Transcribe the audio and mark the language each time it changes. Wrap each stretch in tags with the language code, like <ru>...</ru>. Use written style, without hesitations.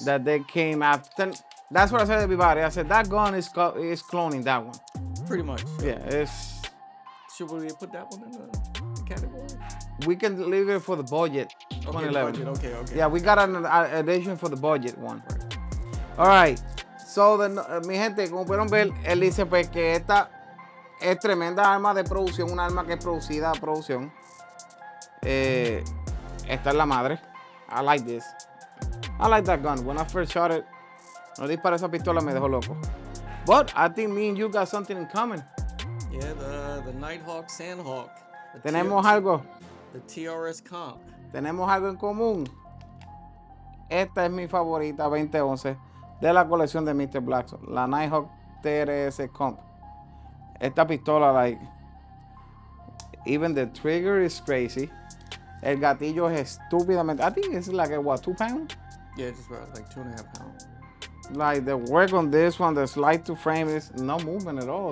<en>That they came after. That's what I said to everybody. I said that gun is cloning that one. Pretty much. Yeah, it's. Should we put that one in the category? We can leave it for the budget. 2011. Okay. Yeah, we got an edition for the budget one. Right. All right.</en> <es>So, mi gente, como pudieron ver, él dice pues que esta es tremenda arma de producción, una arma que es producida a producción. Esta es la madre.</es> <en>I like this. I like that gun. When I first shot it,</en> <es>no disparé esa pistola, me dejó loco.</es> <en>But I think me and you got something in common. Yeah, the Nighthawk Sandhawk.</en> <es>Tenemos algo.</es> <en>The TRS Comp.</en> <es>Tenemos algo en común. Esta es mi favorita 2011 de la colección de Mr. Blackstone, la Nighthawk TRS Comp. Esta pistola,</es> <en>like, even the trigger is crazy.</en> <es>El gatillo es estúpidamente.</es> <en>I think it's like, what, 2 pounds? Yeah, just about like 2.5 pounds. Like the work on this one, the slide to frame is no movement at all.</en>